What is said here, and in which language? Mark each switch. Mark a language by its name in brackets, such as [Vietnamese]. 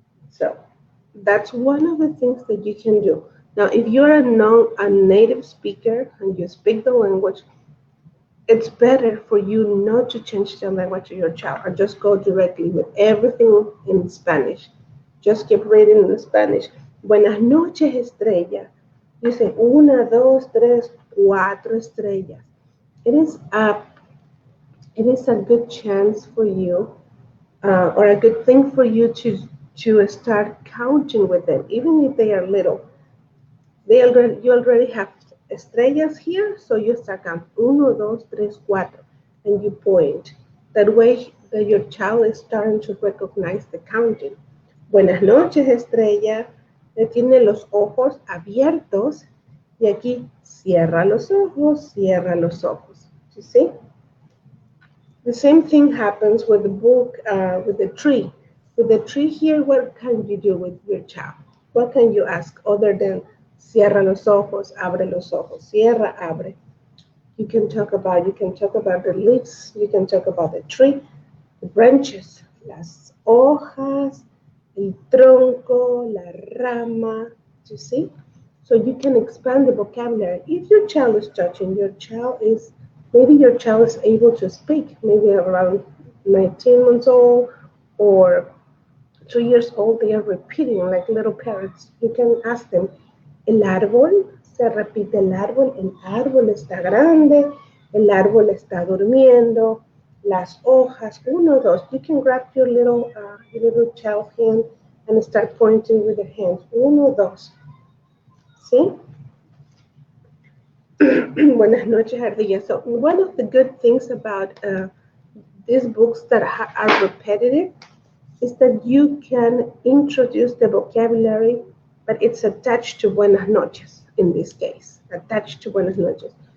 [English] So that's one of the things that you can do. Now, if you're a native speaker and you speak the language, it's better for you not to change the language of your child or just go directly with everything in Spanish. Just keep reading in Spanish. [Spanish] Buenas noches, estrella. Dice una, dos, tres, cuatro estrellas. [English] It is a good chance for you, or a good thing for you to start counting with them, even if they are little. You already have estrellas here, so you start counting uno, dos, tres, cuatro, and you point. That way, that your child is starting to recognize the counting. [Spanish] Buenas noches, estrella. Le tiene los ojos abiertos y aquí cierra los ojos, cierra los ojos. [English] You see? The same thing happens with the book, with the tree. With the tree here, what can you do with your child? What can you ask other than cierra los ojos, abre los ojos, cierra, abre? You can talk about the leaves, you can talk about the tree, the branches, las hojas, el tronco, la rama, you see? So you can expand the vocabulary. If your child is touching, maybe your child is able to speak, maybe around 19 months old or 2 years old, they are repeating like little parrots. [Spanish] You can ask them, el árbol, se repite el árbol está grande, el árbol está durmiendo, las hojas, uno, dos. [English] You can grab your little child's hand and start pointing with your hands, uno, dos. See? Buenas noches, Ardilla. So one of the good things about these books that are repetitive is that you can introduce the vocabulary, but it's attached to buenas noches in this case, attached to buenas noches.